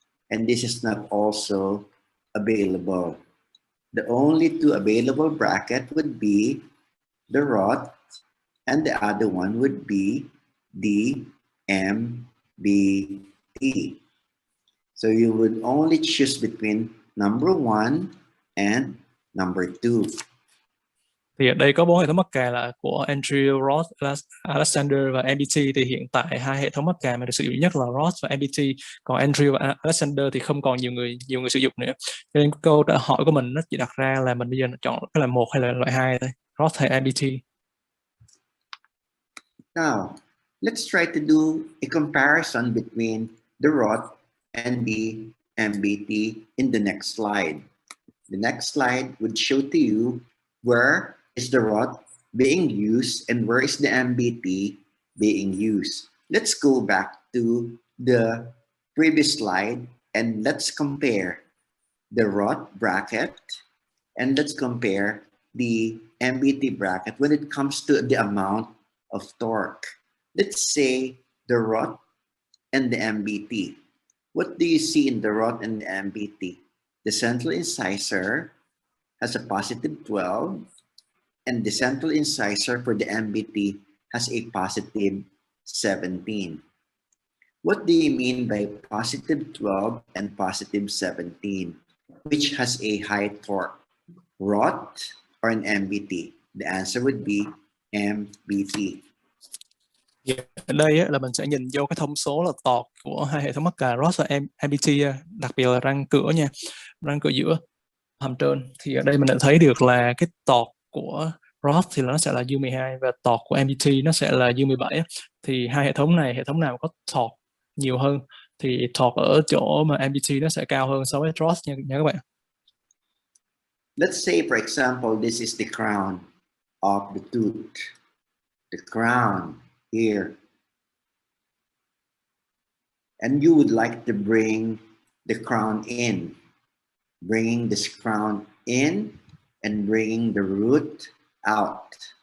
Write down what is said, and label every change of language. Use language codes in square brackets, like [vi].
[en] And this is not also available. The only two available bracket would be the Roth, and the other one would be the MBT. So you would only choose between number 1 and number 2. [vi] Thì ở đây có 4 hệ thống mắc cài là của Andrew, Roth, Alexander và MBT. Thì hiện tại 2 hệ thống mắc cài mà được sử dụng nhất là Roth và MBT, còn Andrew và Alexander thì không còn nhiều người sử dụng nữa. Cho nên câu trả hỏi của mình nó chỉ đặt ra là mình bây giờ chọn cái là 1 hay là loại 2 thôi, Roth hay MBT. [en] Now, let's try to do a comparison between the Roth and the MBT in the next slide. The next slide would show to you where is the Roth being used and where is the MBT being used. Let's go back to the previous slide and let's compare the Roth bracket and let's compare the MBT bracket when it comes to the amount of torque. Let's say the Roth and the MBT. What do you see in the Roth and the MBT? The central incisor has a positive 12, and the central incisor for the MBT has a positive 17. What do you mean by positive 12 and positive 17? Which has a high torque, Roth or an MBT? The answer would be MBT. [vi] Ở đây là mình sẽ nhìn vô cái thông số là tọt của 2 hệ thống mắc cài Roth và MBT, đặc biệt là răng cửa nha, răng cửa giữa hàm trên. Thì ở đây mình đã thấy được là cái tọt của Roth thì nó sẽ là U12 và tọt của MBT nó sẽ là U17. Thì 2 hệ thống này, hệ thống nào có tọt nhiều hơn thì tọt ở chỗ mà MBT nó sẽ cao hơn so với Roth nha các bạn. [en] Let's say, for example, this is the crown of the tooth. The crown here. And you would like to bring the crown in. Bringing this crown in and bringing the root out.